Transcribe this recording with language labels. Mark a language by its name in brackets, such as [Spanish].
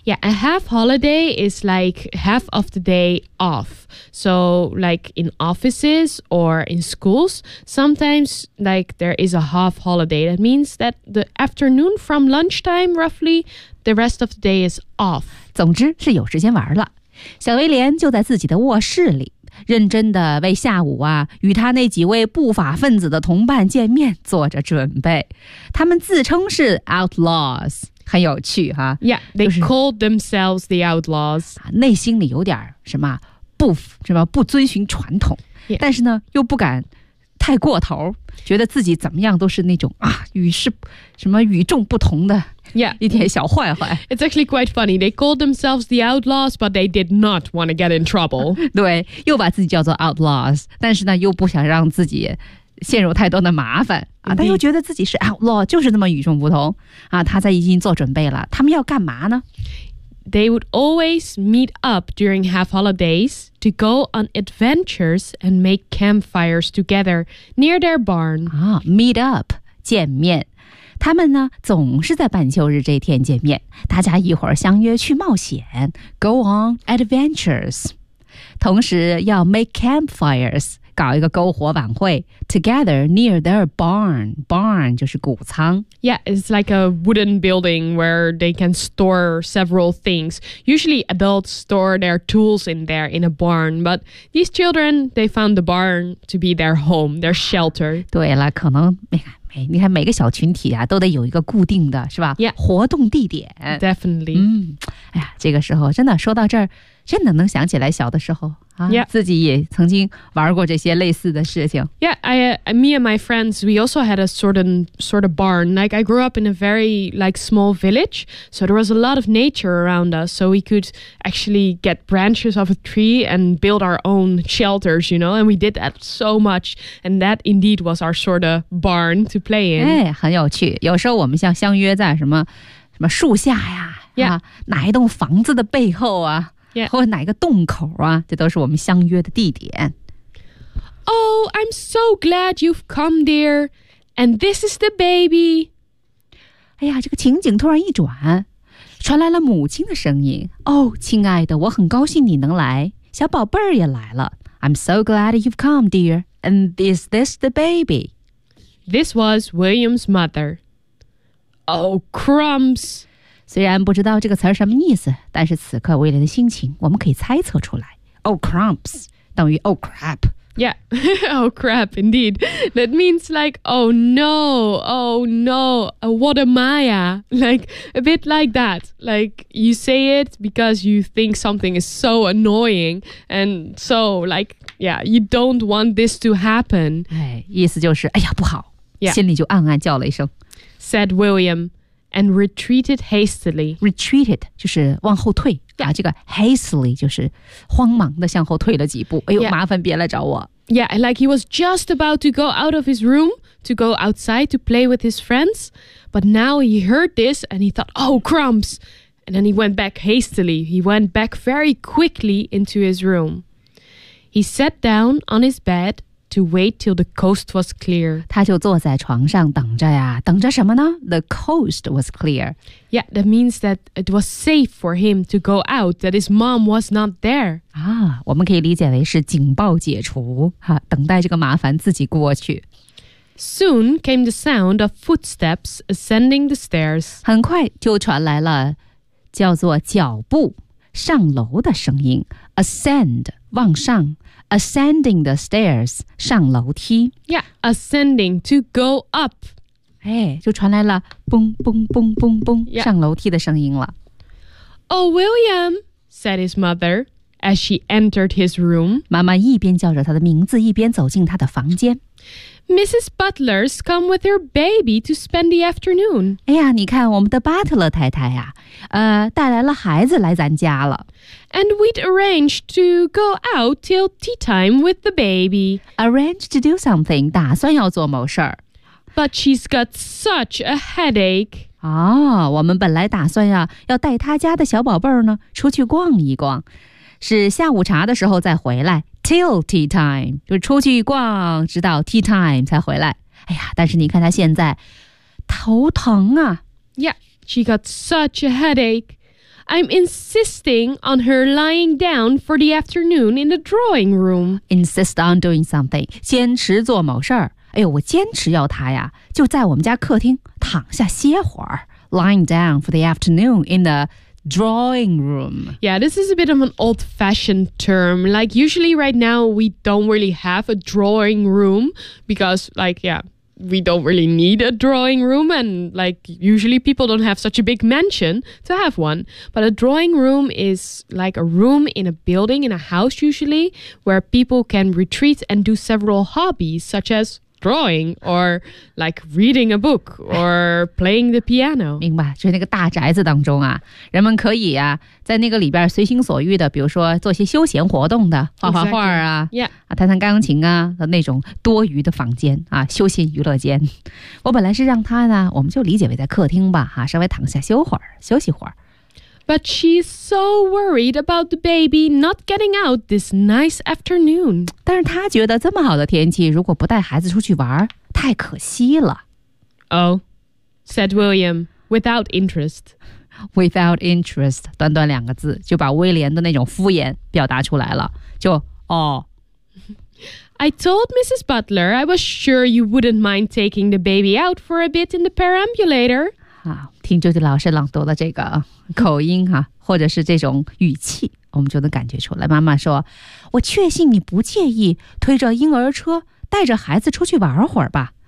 [English] Yeah, a half holiday is like half of the day off. So like in offices or in schools, sometimes like there is a half holiday. That means that the afternoon from lunchtime roughly,The rest of the day is off. [Chinese] 总之是有时间玩了。小威廉就在自己的卧室里认真地为下午啊与他那几位不法分子的同伴见面做着准备。他们自称是 outlaws， 很有趣哈。 [English] Yeah, they called themselves the outlaws. [Chinese] 内心里有点什么不遵循传统、 [English] yeah. [Chinese] 但是呢又不敢太过头，觉得自己怎么样都是那种啊与世什么与众不同的。 [English] Yeah, [Chinese] 一点小坏坏。 [English] It's actually quite funny. They called themselves the outlaws, but they did not want to get in trouble. [Chinese] 对，又把自己叫做 outlaws， 但是呢，又不想让自己陷入太多的麻烦啊。他又觉得自己是 outlaw， 就是那么与众不同啊。他在已经做准备了，他们要干嘛呢？ [English] They would always meet up during half holidays to go on adventures and make campfires together near their barn. [Chinese] 啊 ， [English] meet up， [Chinese] 见面。他们呢总是在半休日这天见面，大家一会儿相约去冒险 [English] go on adventures， [Chinese] 同时要 [English] make campfires， [Chinese] 搞一个篝火晚会 [English] together near their barn. [Chinese] Barn 就是谷仓。 [English] Yeah, it's like a wooden building where they can store several things. Usually adults store their tools in there in a barn, but these children, they found the barn to be their home, their shelter. [Chinese] 对了，可能你看每个小群体啊都得有一个固定的是吧 [English] yeah, [Chinese] 活动地点 [English] definitely、 [Chinese] 嗯、哎呀这个时候真的说到这儿真的能想起来小的时候、啊 [English] yeah. [Chinese] 自己也曾经玩过这些类似的事情 [English] yeah, me and my friends we also had a sort of barn like I grew up in a very like small village so there was a lot of nature around us so we could actually get branches of a tree and build our own shelters you know and we did that so much and that indeed was our sort of barn to play in、 [Chinese] 哎、很有趣有时候我们像相约在什么树下呀、 [English] yeah. [Chinese] 啊、哪一栋房子的背后啊 [English] Yeah. [Chinese] 或者哪个洞口啊，这都是我们相约的地点。 [English] Oh, I'm so glad you've come there, and this is the baby. [Chinese] 哎呀，这个情景突然一转，传来了母亲的声音。 Oh, 亲爱的，我很高兴你能来，小宝贝儿也来了。 [English] I'm so glad you've come, dear, and is this the baby? This was William's mother. Oh, crumbs! [Chinese] 虽然不知道这个词儿什么意思，但是此刻威廉的心情我们可以猜测出来。 [English] Oh, crumbs, [Chinese] 等于 [English] oh, crap. Yeah, oh, crap, indeed. That means like, oh, no, what am I? Like, a bit like that. Like, you say it because you think something is so annoying. And so, like, yeah, you don't want this to happen. [Chinese] 哎，意思就是，哎呀，不好。 [English] Yeah. [Chinese] 心里就暗暗叫了一声。 [English] Said William. And retreated hastily. [Chinese] Retreated 就是往后退、 [English] yeah. [Chinese] 啊，这个 hastily 就是慌忙的向后退了几步。哎呦， yeah. 麻烦别来找我。 [English] Yeah, like he was just about to go out of his room to go outside to play with his friends, but now he heard this and he thought, "Oh, crumbs!" And then he went back hastily. He went back very quickly into his room. He sat down on his bed to wait till the coast was clear. [Chinese] 他就坐在床上等着呀，等着什么呢？ [English] The coast was clear. Yeah, that means that it was safe for him to go out, that his mom was not there. [Chinese] 啊，我们可以理解为是警报解除，哈，等待这个麻烦自己过去。 [English] Soon came the sound of footsteps ascending the stairs. [Chinese] 很快就传来了叫做脚步上楼的声音。 [English] Ascend, [Chinese] 往上。 [English] Ascending the stairs, [Chinese] 上楼梯。 [English] Yeah, ascending, to go up. [Chinese] 哎，就传来了蹦蹦蹦蹦蹦、yeah. 上楼梯的声音了。 [English] Oh, William, said his mother, as she entered his room. [Chinese] 妈妈一边叫着他的名字，一边走进他的房间。 [English] Mrs. Butler's come with her baby to spend the afternoon. [Chinese] 哎呀，你看我们的巴特勒太太呀、啊、带来了孩子来咱家了。 [English] And we'd arranged to go out till tea time with the baby. Arranged to do something, [Chinese] 打算要做某事儿。 [English] But she's got such a headache. [Chinese] 哦，我们本来打算呀、啊、要带她家的小宝贝儿呢出去逛一逛。是下午茶的时候再回来。 [English] Till tea time, [Chinese] 就是出去逛直到 [English] tea time [Chinese] 才回来。哎呀，但是你看她现在头疼啊。 [English] Yeah, she got such a headache. I'm insisting on her lying down for the afternoon in the drawing room. Insist on doing something. [Chinese] 坚持做某事儿。哎呦，我坚持要她呀，就在我们家客厅躺下歇会儿。 [English] Lying down for the afternoon in the drawing room. Yeah, this is a bit of an old-fashioned term. Like, usually right now, we don't really have a drawing room because, like, yeah... We don't really need a drawing room, and like usually people don't have such a big mansion to have one. But a drawing room is like a room in a building, in a house usually, where people can retreat and do several hobbies, such as drawing or like reading a book or playing the piano. [Chinese] 明白，就是那个大宅子当中啊，人们可以啊，在那个里边随心所欲的，比如说做些休闲活动的，画画画啊、 [English] exactly. yeah. [Chinese] 啊，弹弹钢琴啊，那种多余的房间啊，休闲娱乐间。我本来是让他呢，我们就理解为在客厅吧，哈、啊，稍微躺下休会儿，休息会儿。 [English] But she's so worried about the baby not getting out this nice afternoon. [Chinese] 但是她觉得这么好的天气如果不带孩子出去玩太可惜了。 [English] Oh, said William, without interest. Without interest, [Chinese] 短短两个字就把威廉的那种敷衍表达出来了。就哦。 [English] I told Mrs. Butler I was sure you wouldn't mind taking the baby out for a bit in the perambulator. [Chinese] 好，听周杰老师朗读的这个口音哈，或者是这种语气，我们就能感觉出来。妈妈说，我确信你不介意推着婴儿车带着孩子出去玩会儿吧。